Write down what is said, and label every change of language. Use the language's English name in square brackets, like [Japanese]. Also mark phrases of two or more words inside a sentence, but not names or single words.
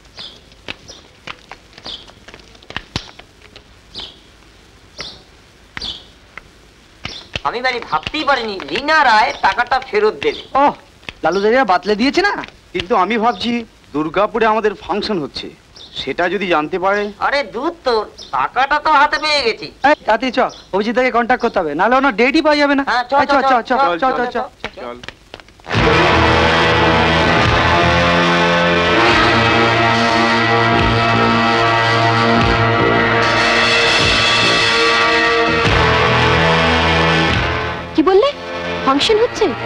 [Bangla] আমি বাড়ি ভাবতেই পারিনি রিনা রায় টাকাটা ফেরত দেবে। ও লালুদারিয়া বাতলে দিয়েছে না। কিন্তু আমি ভাবছি দুর্গাপুরে আমাদের ফাংশন হচ্ছে, সেটা যদি জানতে পারে। আরে দূর তো, টাকাটা তো হাতে পেয়ে গেছি। তাতে চ, অভিজিৎ দাকে কন্ট্যাক্ট করতে হবে, নাহলে ওনার ডেটই পাওয়া যাবে না। হ্যাঁ, চ, এই চ চ চ চ চ চ চল। কি বললে? ফাংশন হচ্ছে?